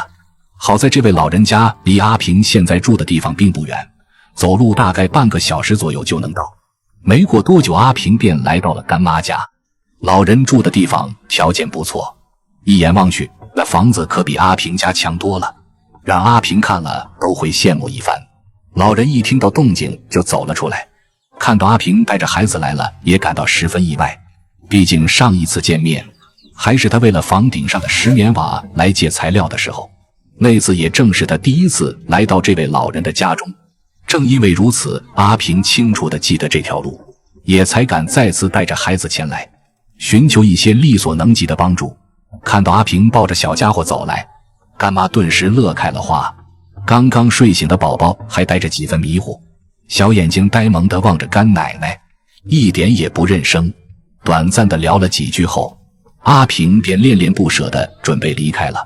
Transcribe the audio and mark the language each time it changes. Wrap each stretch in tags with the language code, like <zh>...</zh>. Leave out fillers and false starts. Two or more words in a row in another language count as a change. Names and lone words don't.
<zh>好在這位老人家離阿平現在住的地方並不遠，走路大概半個小時左右就能到。沒過多久，阿平便來到了干媽家。老人住的地方條件不錯，一眼望去，那房子可比阿平家強多了，讓阿平看了都會羨慕一番。老人一聽到動靜就走了出來，看到阿平帶着孩子來了，也感到十分意外。畢竟上一次見面還是他為了房頂上的石棉瓦來借材料的時候，那次也正是他第一次來到這位老人的家中。正因為如此，阿平清楚地記得這條路，也才敢再次帶着孩子前來，尋求一些力所能及的幫助。看到阿平抱着小家伙走來，乾媽頓時樂開了花。剛剛睡醒的寶寶還帶着幾分迷糊，小眼睛呆萌地望着乾奶奶，一點也不認生。短暫地聊了幾句後，阿平便戀戀不捨地準備離開了。</zh>